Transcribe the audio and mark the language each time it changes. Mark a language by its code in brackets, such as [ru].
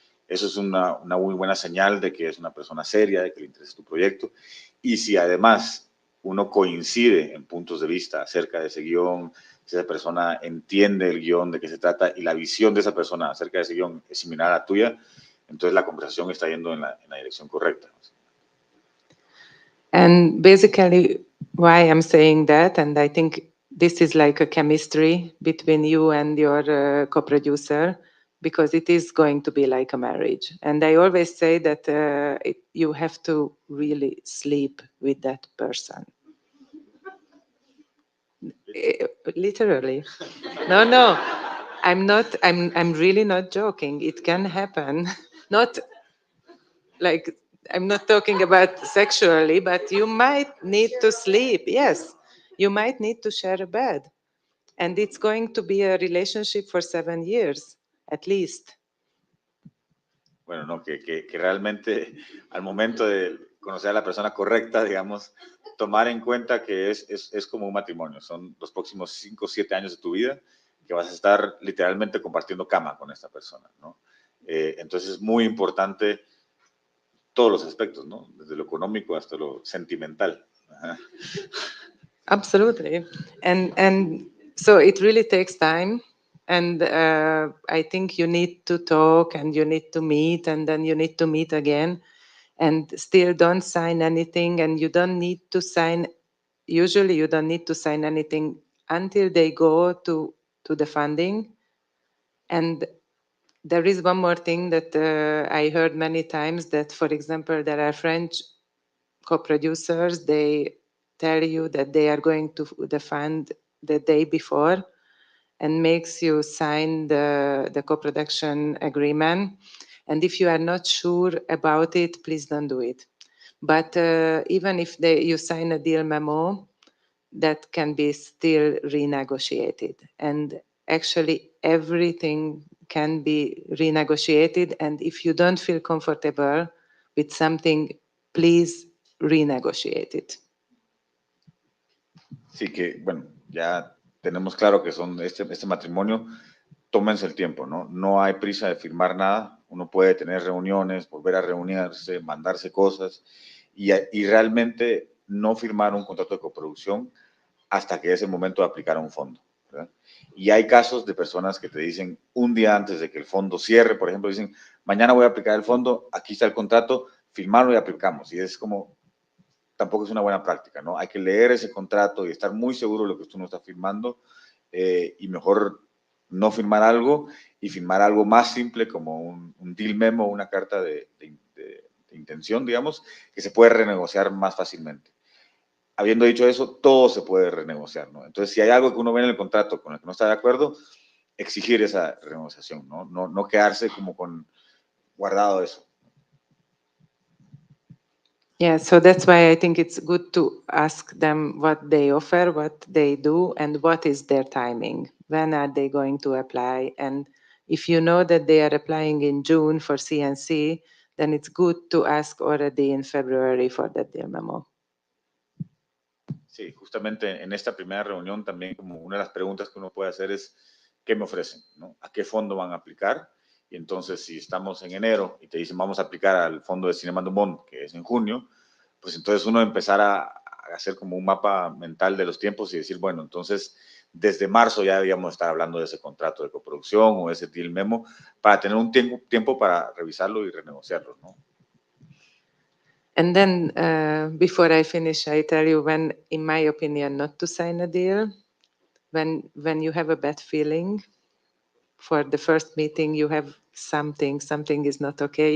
[es] Eso es una muy buena señal de que es una persona seria, de que le interesa tu proyecto. Y si además uno coincide en puntos de vista acerca de ese guión, si esa persona entiende el guión, de qué se trata, y la visión de esa persona acerca de ese guión es similar a la tuya, entonces la conversación está yendo en la dirección correcta. [en] And basically, why I'm saying that, and I think this is like a chemistry between you and your co-producer, because it is going to be like a marriage. And I always say that you have to really sleep with that person. Literally. No. I'm really not joking. It can happen. Not like, I'm not talking about sexually, but you might need to sleep. Yes, you might need to share a bed. And it's going to be a relationship for 7 years, at least. [es] Bueno, no, que realmente al momento de conocer a la persona correcta, digamos, tomar en cuenta que es como un matrimonio. Son los próximos 5 o 7 años de tu vida que vas a estar literalmente compartiendo cama con esta persona, ¿no? Entonces es muy importante todos los aspectos, ¿no? Desde lo económico hasta lo sentimental. Ajá. [en] Absolutely. And so it really takes time. And I think you need to talk, and you need to meet, and then you need to meet again, and still don't sign anything. And you don't need to sign, usually you don't need to sign anything until they go to the funding. And there is one more thing that I heard many times, that, for example, there are French co-producers, they tell you that they are going to the fund the day before and makes you sign the co-production agreement. And if you are not sure about it, please don't do it. But even if you sign a deal memo, that can be still renegotiated. And actually everything can be renegotiated. And if you don't feel comfortable with something, please renegotiate it. [es] Sí, que bueno, ya tenemos claro que son este matrimonio, tómense el tiempo, ¿no? No hay prisa de firmar nada, uno puede tener reuniones, volver a reunirse, mandarse cosas y realmente no firmar un contrato de coproducción hasta que es el momento de aplicar a un fondo, ¿verdad? Y hay casos de personas que te dicen un día antes de que el fondo cierre, por ejemplo, dicen, mañana voy a aplicar el fondo, aquí está el contrato, firmarlo y aplicamos. Y es como, tampoco es una buena práctica, ¿no? Hay que leer ese contrato y estar muy seguro de lo que uno está firmando y mejor no firmar algo y firmar algo más simple como un deal memo, una carta de intención, digamos, que se puede renegociar más fácilmente. Habiendo dicho eso, todo se puede renegociar, ¿no? Entonces, si hay algo que uno ve en el contrato con el que no está de acuerdo, exigir esa renegociación, ¿no? No quedarse como con guardado eso. [en] Yeah, so that's why I think it's good to ask them what they offer, what they do, and what is their timing. When are they going to apply? And if you know that they are applying in June for CNC, then it's good to ask already in February for that deal memo. [es] Sí, justamente en esta primera reunión también como una de las preguntas que uno puede hacer es ¿qué me ofrecen? ¿No? ¿A qué fondo van a aplicar? Y entonces si estamos en enero y te dicen vamos a aplicar al fondo de Cinema du Monde, que es en junio, pues entonces uno empezar a hacer como un mapa mental de los tiempos y decir, bueno, entonces desde marzo ya debíamos estar hablando de ese contrato de coproducción o ese deal memo para tener un tiempo para revisarlo y renegociarlo, ¿no? [en] And then before I finish, I tell you when, in my opinion, not to sign a deal. When you have a bad feeling for the first meeting, you have something is not okay.